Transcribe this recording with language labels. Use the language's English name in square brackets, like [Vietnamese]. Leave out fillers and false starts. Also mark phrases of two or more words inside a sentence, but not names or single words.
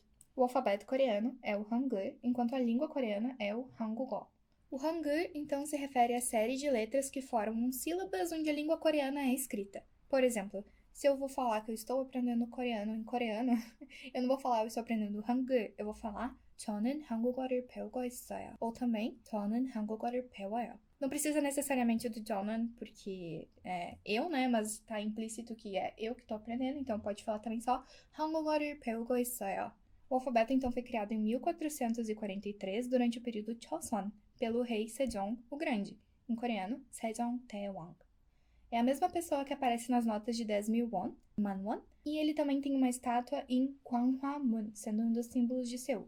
[Portuguese] O alfabeto coreano é o Hangul, enquanto a língua coreana é o Hangugol. O Hangul, então, se refere à série de letras que formam sílabas onde a língua coreana é escrita. Por exemplo, se eu vou falar que eu estou aprendendo coreano em coreano, eu não vou falar eu estou aprendendo Hangul, eu vou falar [Korean] 저는 한국어를 배우고 있어요. [Portuguese] Ou também [Korean] 저는 한국어를 배워요. [Portuguese] Não precisa necessariamente do 저는, porque é eu, né? Mas tá implícito que é eu que tô aprendendo, então pode falar também só [Korean] 한국어를 배우고 있어요. [Portuguese] O alfabeto então foi criado em 1443 durante o período Choson, pelo rei Sejong o Grande, em coreano Sejong Taewang. É a mesma pessoa que aparece nas notas de 10.000 won, manwon, e ele também tem uma estátua em Gwanghwamun, sendo um dos símbolos de Seul.